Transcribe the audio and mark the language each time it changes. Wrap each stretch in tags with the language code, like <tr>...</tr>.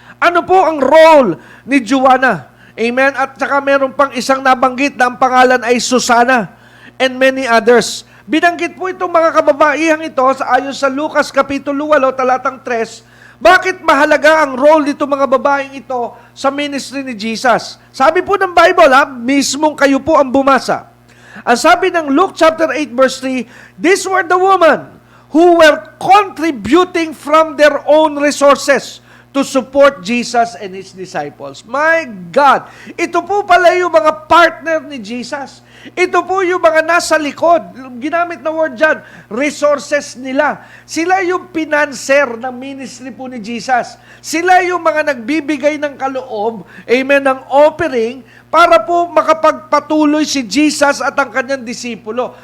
<tl>Ano po ang role ni Joanna? Amen? At saka meron pang isang nabanggit na ang pangalan ay Susana</tl> <en>and many others.</en> <tl>Binanggit po itong mga kababaihang ito ayon sa Lucas Kapitulo 8, talatang 3. Bakit mahalaga ang role nito mga babaeng ito sa ministry ni Jesus? Sabi po ng Bible, mismong kayo po ang bumasa. Ang sabi ng</tl> <en>Luke chapter 8 verse 3, these were the women who were contributing from their own resources to support Jesus and His disciples. My God!</en> <tl>Ito po pala yung mga partner ni Jesus. Ito po yung mga nasa likod. Ginamit na word dyan, resources nila. Sila yung pinanser ng ministry po ni Jesus. Sila yung mga nagbibigay ng kaloob, amen, ng offering, para po makapagpatuloy si Jesus at ang kanyang disipulo.</tl>